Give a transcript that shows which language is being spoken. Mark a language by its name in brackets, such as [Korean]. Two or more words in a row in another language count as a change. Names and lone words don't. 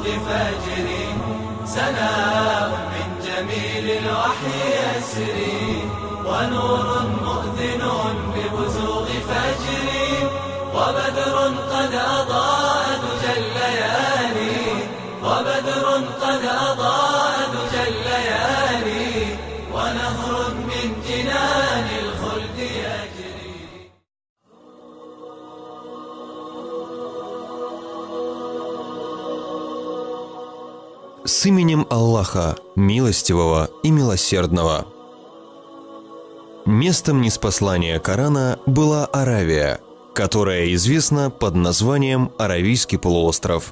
[Arabic] فجر سناء من جميل الوحي يسري ونور مؤذن ببزوغ فجر وبدر قد أضاء دجى الليالي وبدر قد أضاء دجى الليالي ونهر من جنان الخلد يجري. [Russian] С именем Аллаха, милостивого и милосердного. Местом ниспослания Корана была Аравия, которая известна под названием Аравийский полуостров.